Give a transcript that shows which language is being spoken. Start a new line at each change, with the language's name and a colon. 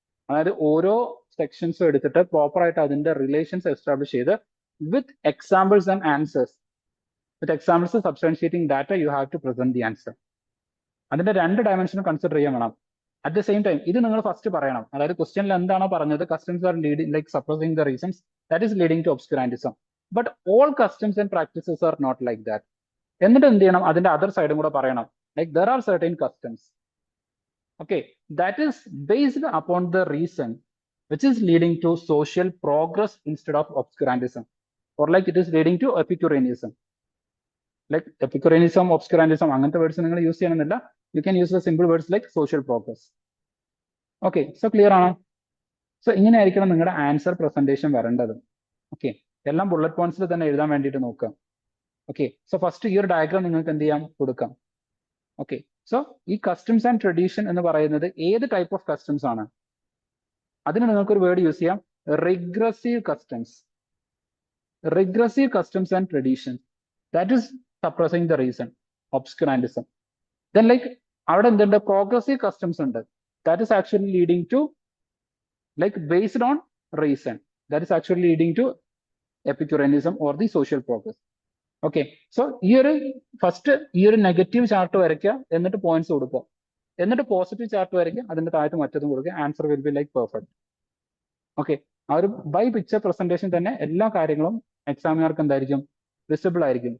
Malayalam: അതായത് ഓരോ സെക്ഷൻസും എടുത്തിട്ട് പ്രോപ്പർ ആയിട്ട് അതിന്റെ റിലേഷൻസ് എസ്റ്റാബ്ലിഷ് ചെയ്ത്
English: With examples and answers, with examples substantiating data you have to present the answer.
Malayalam: അതിന്റെ രണ്ട് ഡയമെൻഷനും കൺസിഡർ ചെയ്യാൻ വേണം.
English: at the same time
Malayalam: ഇത് നിങ്ങൾ ഫസ്റ്റ് പറയണം. അതായത് ക്വസ്റ്റ്യനിൽ എന്താണോ പറഞ്ഞത്,
English: Customs are leading like suppressing the reasons that is leading to obscurantism. But all customs and practices are not like that.
Malayalam: എന്നിട്ട് എന്ത് ചെയ്യണം? അതിന്റെ അതർ സൈഡും കൂടെ പറയണം.
English: Like there are certain customs, okay, that is based upon the reason which is leading to social progress instead of obscurantism, or like it is leading to epicureanism.
Malayalam: Like epicureanism, obscurantism അങ്ങനത്തെ words നിങ്ങൾ use ചെയ്യണമെന്നില്ല.
English: You can use the simple words like social progress. Okay, so clear ആണോ?
Malayalam: So ഇങ്ങനെ ആയിരിക്കണം നിങ്ങളുടെ answer presentation വരേണ്ടത്. Okay, എല്ലാം bullet പോയിന്റ്സിൽ തന്നെ എഴുതാൻ വേണ്ടിയിട്ട് നോക്കുക. ഓക്കെ, സോ ഫസ്റ്റ് ഈ ഒരു ഡയഗ്രാം നിങ്ങൾക്ക് എന്ത് ചെയ്യാം? കൊടുക്കാം. ഓക്കെ, സോ ഈ കസ്റ്റംസ് ആൻഡ് ട്രഡീഷൻ എന്ന് പറയുന്നത് ഏത് ടൈപ്പ് ഓഫ് കസ്റ്റംസ് ആണ്? അതിന് നിങ്ങൾക്കൊരു വേർഡ് യൂസ് ചെയ്യാം, regressive customs.
English: regressive customs and traditions, that is suppressing the reason, obscurantism. Then like
Malayalam: അവിടെ എന്തുണ്ട്,
English: progressive customs ഉണ്ട്, that is actually leading to like based on reason, that is actually leading to epicureanism or the social progress.
Malayalam: Okay, so ഈ ഒരു first ഈ ഒരു negative chart വരയ്ക്കുക, എന്നിട്ട് points കൊടുക്കുക, എന്നിട്ട് പോസിറ്റീവ് ചാർട്ട് വരയ്ക്കുക, അതിന്റെ താഴത്ത് മറ്റതും കൊടുക്കുക,
English: Answer will be like perfect.
Malayalam: Okay, ആ ഒരു ബൈ പിക്ചർ പ്രസന്റേഷൻ തന്നെ എല്ലാ കാര്യങ്ങളും എക്സാമിനർക്ക് എന്തായിരിക്കും, വിസിബിൾ ആയിരിക്കും.